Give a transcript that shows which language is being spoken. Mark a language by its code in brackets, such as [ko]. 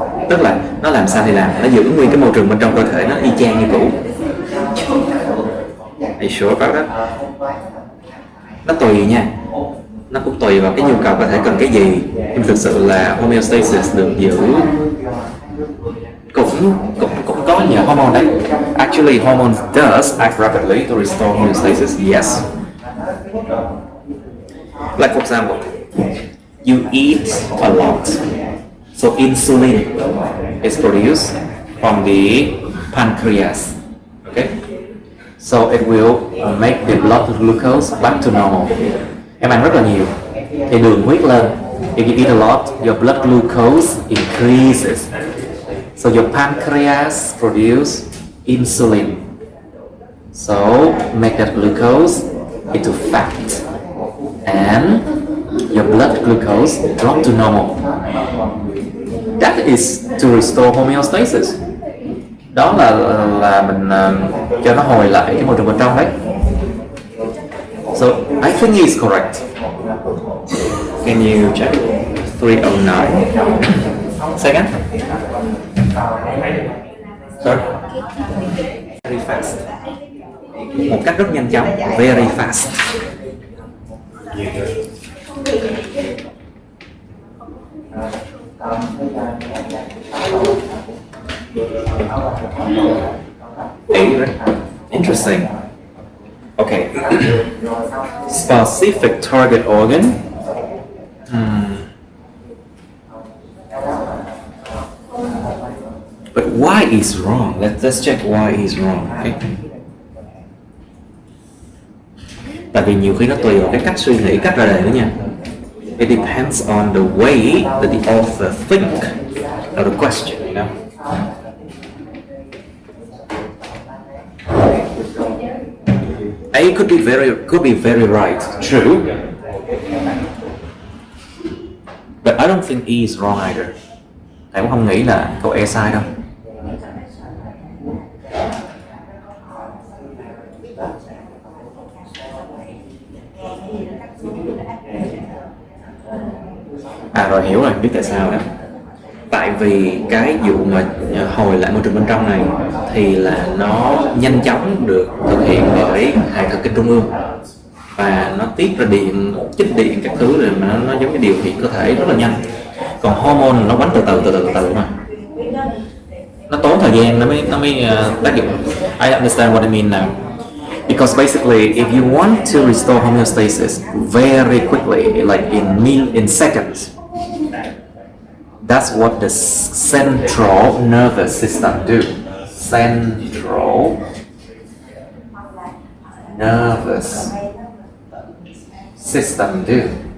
[vi] Tức là nó làm sao thì làm, nó giữ nguyên cái môi trường bên trong cơ thể nó y chang như cũ. [en] Are you sure about that? [vi] Nó tùy nha, nó cũng tùy vào cái nhu cầu cơ thể cần cái gì, nhưng thực sự là homeostasis được giữ cũng có nhờ hormone đấy. [en] Actually, hormones does act rapidly to restore homeostasis, yes. Like for example, You eat a lot. So insulin is produced from the pancreas. Okay? So it will make the blood glucose back to normal. [vi] Em ăn rất là nhiều thì đường huyết lên. [en] If you eat a lot, your blood glucose increases. So your pancreas produce insulin. So make that glucose into fat. And your blood glucose drop to normal. That is to restore homeostasis. [vi] Đó là mình cho nó hồi lại cái môi trường bên trong đấy. So [en] I think he's correct. Can you check? 309. Second. Sorry. Very fast. [vi] Một cách rất nhanh chóng. [en] Very fast. Right? Interesting. Okay. Specific target organ. But why is wrong? Let's check why is wrong. Okay. [vi] Tại vì nhiều khi nó tùy vào cái cách suy nghĩ, cách ra đề nữa nha. [en] It depends on the way that the author think of the question, you know. A could be very right, true. But I don't think E is wrong either. [vi] Thầy cũng không nghĩ là câu E sai đâu. Rồi hiểu rồi, biết tại sao nè. Tại vì cái vụ mà hồi lại môi trường bên trong này thì là nó nhanh chóng được thực hiện bởi hệ thần kinh trung ương và nó tiết ra điện, chích điện các thứ rồi mà nó giống như điều khiển cơ thể rất là nhanh. Còn hormone nó bắn từ từ mà nó tốn thời gian nó mới tác dụng. [en] I understand what I mean now. Because basically, if you want to restore homeostasis very quickly, like in seconds, that's what the central nervous system do. Central nervous system do.